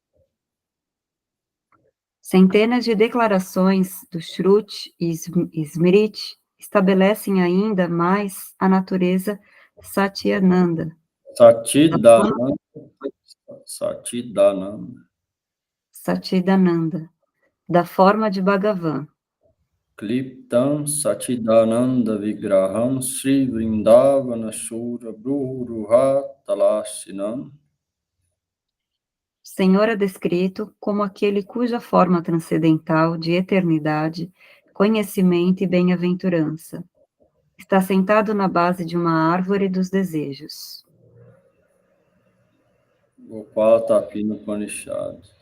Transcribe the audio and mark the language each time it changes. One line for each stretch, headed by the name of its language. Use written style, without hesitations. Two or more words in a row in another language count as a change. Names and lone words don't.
Portuguese: Centenas de declarações do Shruti e Smriti estabelecem ainda mais a natureza Satyananda. Satchidananda, da forma de Bhagavan.
Sanskrit: Kliptam Satchidananda Vigraham Sri Vrindavana Shura Bruruha Talashinam.
Portuguese: Senhor é descrito como aquele cuja forma transcendental de eternidade, conhecimento e bem-aventurança está sentado na base de uma árvore dos desejos. Gopala Tapina Upanishad.